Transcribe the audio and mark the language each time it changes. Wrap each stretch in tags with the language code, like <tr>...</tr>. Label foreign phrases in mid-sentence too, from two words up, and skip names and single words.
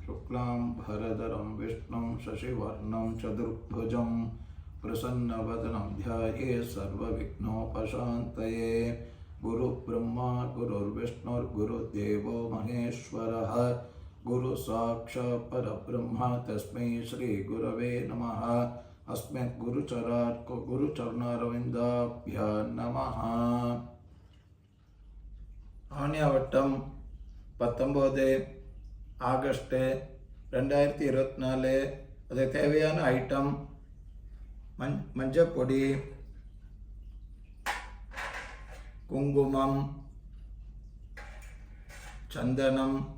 <sa>शुक्लां भरधरं विष्णुं शशिवर्णं चतुर्भुजं प्रसन्नवदनं ध्यायेत् सर्वविघ्नोपशान्तये। गुरुब्रह्मा गुरुर्विष्णुर्गुरुदेवो महेश्वरः गुरुसाक्षात् परब्रह्म तस्मै श्रीगुरवे नमः। अस्मत् गुरुचरणारविन्दाभ्यां नमः।</sa> <ta>ஆணியாவட்டம் 19 ஆகஸ்ட் 2024. அது தேவையான ஐட்டம் மஞ்சப்பொடி, குங்குமம், சந்தனம்,</ta>